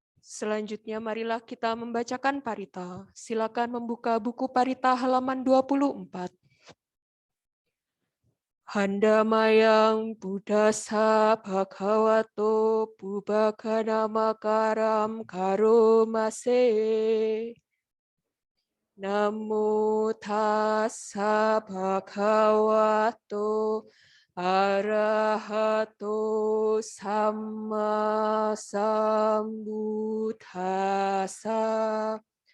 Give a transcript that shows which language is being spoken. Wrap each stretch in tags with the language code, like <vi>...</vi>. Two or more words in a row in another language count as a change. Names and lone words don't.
<id>Selanjutnya marilah kita membacakan Parita. Silakan membuka buku Parita halaman 24.</id> <pi>Handamayang Buddhasa Bhagavato Bubbakana Makaram Karomase. Namo tassa bhagavato arahato samma sambuddhassa.</pi>